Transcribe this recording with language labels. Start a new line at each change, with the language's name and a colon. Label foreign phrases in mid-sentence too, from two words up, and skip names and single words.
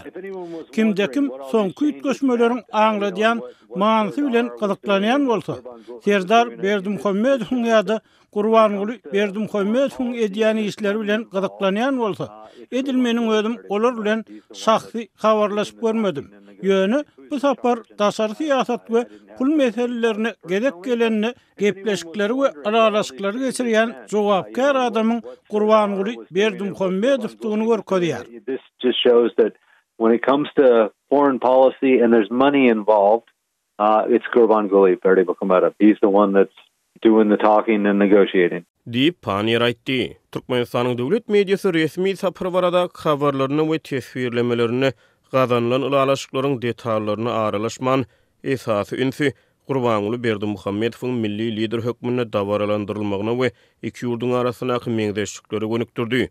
Turkmen: Kimde-kim soňky üýtgeşmeleriň aňladýan mansy bilen gyzyklanýan bolsa, Serdar Berdimuhammedowyň ýa-da Gurbanuly Berdimuhammedowyň edýän işleri bilen gyzyklanýan bolsa, edilmeniň özüm olar bilen şahsy habarlaşyp görmedim. Ýöne bu sapar daşary siýasat we pul meselelerine gerek gelenini gepleşikleri we aralaşyklary geçirýän jogapkar adamyň Gurbanuly Berdimuhammedowyny görkezýär.
English: This just shows that when it comes to foreign policy and there's money involved, it's Gurbanuly Berdimuhammedow. He's the one that's doing the talking and negotiating.
Turkmen: Diýip Panier aýtdy. Türkmenistanyň döwlet mediasy resmi sapar barada habarlaryny we teswirlemelerini gazanlan ulalaşyklaryň detallaryny aralaşman esasy ünsü Gurbanuly Berdimuhammedowyň milli lider hökmünde dawaralandyrylmagyna we iki ýurdun arasyndaky meňdeşlikleri gönükdirdi.